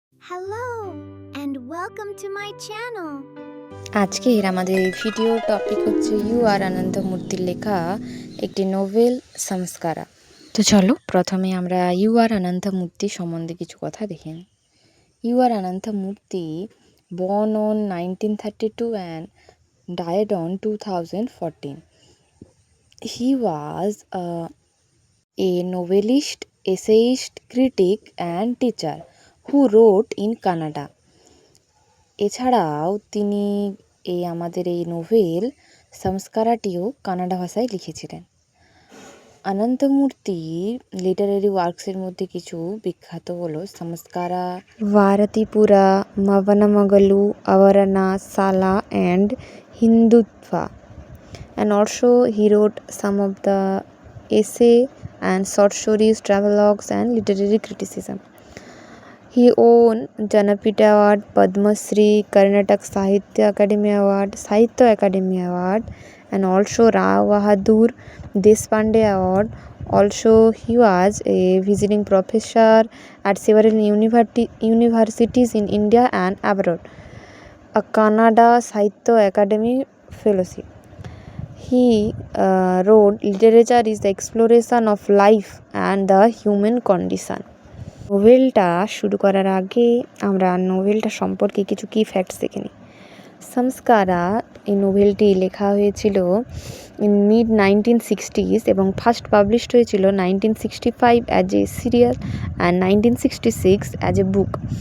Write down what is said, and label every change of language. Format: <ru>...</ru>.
<en>Hello and welcome to my channel.</en> <bn>আজকের আমাদের video topic হচ্ছে ইউ আর আনন্দমূর্তির লেখা একটি নোভেল সংস্কারা। তো চলো প্রথমে আমরা ইউ আর আনন্দমূর্তি সম্বন্ধে কিছু কথা দেখে নিই।</bn> <en>U R Ananthamurthy born on 1932 and died on 2014. He was a novelist, essayist, critic and teacher who wrote in Kannada.</en> <bn>এছাড়াও তিনি আমাদের এই নোভেল সংস্কারাটিও কানাডা ভাষায় লিখেছিলেন। অনন্তমূর্তির লিটারারি ওয়ার্কসের মধ্যে কিছু বিখ্যাত হলো সংস্কারা, ভারতীপুরা, মবনমগলু, অবরণা, সালা and হিন্দুত্বা,</bn> <en>and also he wrote some of the essay and short stories, travelogues and literary criticism. He won Jnanpith Award, Padma Shri, Karnataka Sahitya Academy Award, Sahitya Academy Award, and also Rao Bahadur Deshpande Award. Also, he was a visiting professor at several universities in India and abroad. A Kannada Sahitya Academy Fellowship. He wrote, "Literature is the exploration of life and the human condition."</en> <bn>নোভেলটা শুরু করার আগে আমরা নোভেলটা সম্পর্কে কিছু কি facts দেখে নিই। সংস্কারা এই নোভেলটি লেখা হয়েছিল</bn> <en>in mid 1960s</en> <bn>এবং ফার্স্ট পাবলিশড হয়েছিল 1965</bn> <en>As a serial and 1966 as a book.</en>